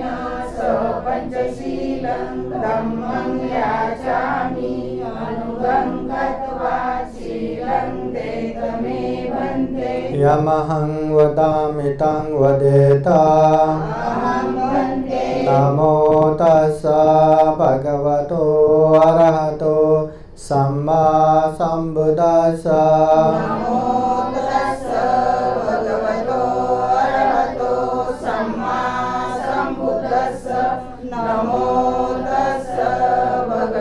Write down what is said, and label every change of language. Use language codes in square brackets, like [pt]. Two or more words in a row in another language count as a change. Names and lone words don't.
[pi] सह पञ्चशीलं धम्मं याचामि अनुगं कृत्वा शीलं देतमे वन्दे यमहं वदामि तं वदेत नमो तस्सा भगवतो अरहतो सम्मा सम्बुद्धास्सा नमो तस्सा भगवतो अरहतो सम्मा सम्बुद्धास्सा नमो तस्सा